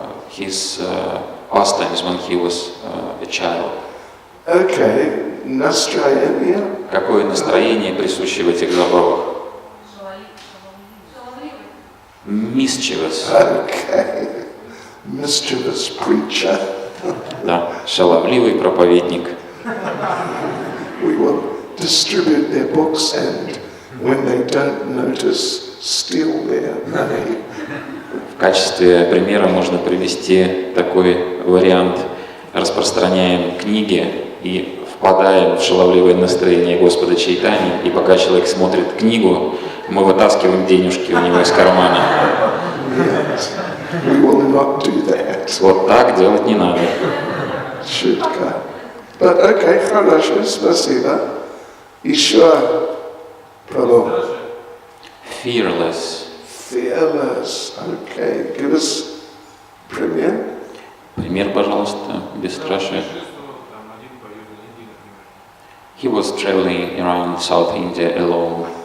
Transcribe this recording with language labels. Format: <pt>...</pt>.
<en>His pastimes when he was a child.</en> <ru>Okay, настроение. Какое настроение присуще в этих забавах?</ru> <en>Mischievous. Okay. Mischievous preacher.</en> <ru>Да, шаловливый проповедник.</ru> <en>We will distribute their books and when they don't notice, steal their money.</en> <ru>В качестве примера можно привести такой вариант. Распространяем книги и впадаем в шаловливое настроение Господа Чайтаньи, и пока человек смотрит книгу, мы вытаскиваем денежки у него из кармана.</ru> <en>Yes. We will not do that.</en> <ru>Вот так делать не надо. Шутка.</ru> <en>But okay,</en> <ru>хорошо, спасибо. Еще Прабhu.</ru> <en>Fearless. Fearless. Okay, give us</en> <ru>пример. Пример, пожалуйста, бесстрашие.</ru> <en>He was traveling around South India alone.</en>